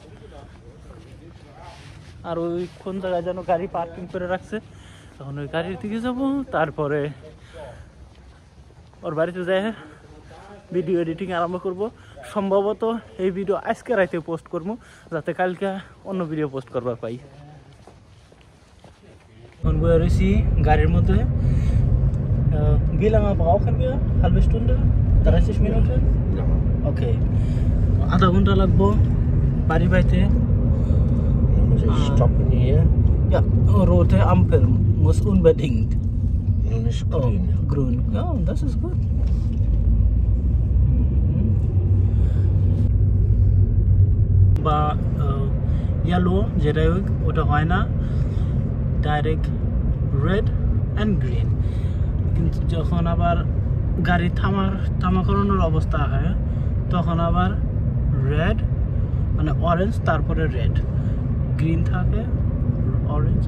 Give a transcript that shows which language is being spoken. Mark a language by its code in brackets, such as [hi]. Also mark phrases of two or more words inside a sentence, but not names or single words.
[bn] আর ওই কোন জায়গায় যেন গাড়ি পার্কিং করে রাখছে, এখন ওই গাড়ির দিকে যাব, তারপরে ওর বাড়িতে যাই ভিডিও এডিটিং আরম্ভ করব। সম্ভবত এই ভিডিও আজকে রাতে পোস্ট করবো, যাতে কালকে অন্য ভিডিও পোস্ট করবার পাই। এখন বয়ে রয়েছি গাড়ির মধ্যে। [de] Wie lange brauchen wir? Halbe Stunde? 30 Minuten? [bn] Okay. আধা ঘন্টা লাগবো বাড়ি পাইতে। [de] Muss ich stoppen hier? Ja, rote Ampel muss unbedingt. Nun ist Oh, grün. grün. Ja, das ist gut. [bn] বা ইয়েলো যেটা ওটা হয় না, [en] direct red and green. [bn] কিন্তু যখন আবার গাড়ি থামা করানোর অবস্থা হয়, তখন আবার রেড মানে অরেঞ্জ, তারপরে [en] red, green [bn] থাকে, অরেঞ্জ।